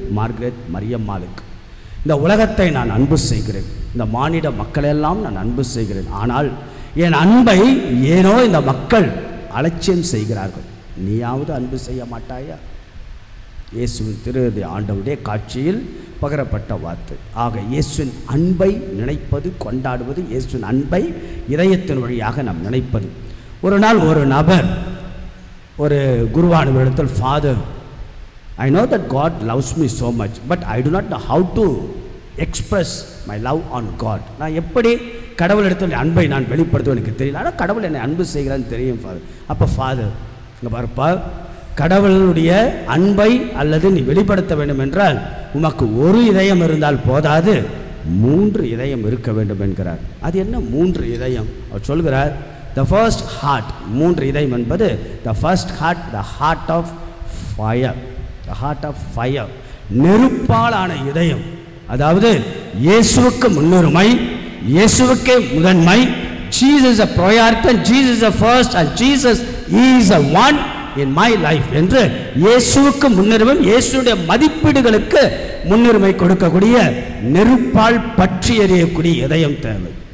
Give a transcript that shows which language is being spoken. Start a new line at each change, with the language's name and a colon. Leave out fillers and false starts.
Tamil: Margaret மரியம்மாளுக்கு. இந்த உலகத்தை நான் அன்பு செய்கிறேன், இந்த மானிட மக்களெல்லாம் நான் அன்பு செய்கிறேன், ஆனால் என் அன்பை ஏனோ இந்த மக்கள் அலட்சியம் செய்கிறார்கள். நீயாவது அன்பு செய்ய மாட்டாயா? இயேசுவின் திரு இருதய ஆண்டவருடைய காட்சியில் பகரப்பட்ட வார்த்தை. ஆக இயேசுவின் அன்பை நினைப்பது, கொண்டாடுவது, இயேசுவின் அன்பை இதயத்தின் வழியாக நாம் நினைப்பது. ஒரு நாள் ஒரு நபர் ஒரு குருவானவரிடத்தில், father,
English: I know that God loves me so much, but I do not know how to express my love on God.
Tamil: நான் எப்படி கடவுளிடத்தில் அன்பை நான் வெளிப்படுத்துவேன் எனக்கு தெரியல, ஆனால் கடவுள் என்னை அன்பு செய்கிறான்னு தெரியும் ஃபாதர். அப்போ ஃபாதர், இங்கே பாருப்பா, கடவுளுடைய அன்பை அல்லது நீ வெளிப்படுத்த வேண்டும் என்றால் உமக்கு ஒரு இதயம் இருந்தால் போதாது, 3 இதயம் இருக்க வேண்டும் என்கிறார். அது என்ன 3 இதயம்? அவர் சொல்கிறார்,
English: the first heart,
Tamil: 3 இதயம் என்பது
English: the first heart, the heart of fire, the heart of fire,
Tamil: நெருப்பாலான இதயம். அதாவது இயேசுவுக்கு முன்னுரிமை, இயேசுவுக்கே முதன்மை,
English: Jesus a priority, Jesus a first, and Jesus is a one in my life
Tamil: என்று இயேசுவுக்கு முன்னுரிமை, இயேசுடைய மதிப்பீடுகளுக்கு முன்னுரிமை கொடுக்கக்கூடிய, நெருப்பால் பற்றி எறியக்கூடிய இதயம் தேவை.